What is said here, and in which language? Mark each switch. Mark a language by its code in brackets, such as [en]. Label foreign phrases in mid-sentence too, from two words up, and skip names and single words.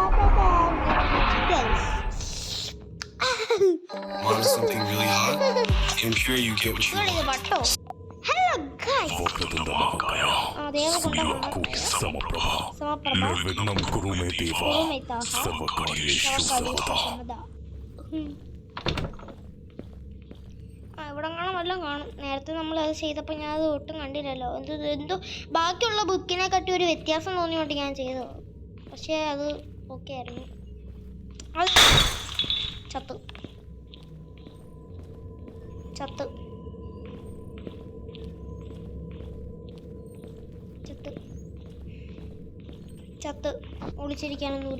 [en] Want something really hot? ensure you get what you ഇത് want. വട്ടോ. hello guys. [sa] वक्रतुंड महाकाय सूर्यकोटि समप्रभ निर्विघ्नं कुरु मे देव सर्वकार्येषु सर्वदा [ml] ഇവിടെ കാണാൻ വല്ലതും കാണും. നേരത്തെ നമ്മൾ അത് ചെയ്തപ്പോൾ ഞാൻ അത് ഒട്ടും കണ്ടില്ലല്ലോ. എന്തോ ബാക്കിയുള്ള ബുക്കിനെ കാട്ടി ഒരു വ്യത്യാസം തോന്നിയോണ്ട് ഞാൻ ചെയ്തത്. പക്ഷേ അത് ഓക്കെ ആയിരുന്നു. അത് ചത്ത് ചത്ത് ചത്ത് ചത്ത് ഒളിച്ചിരിക്കാനൊന്നുമില്ല.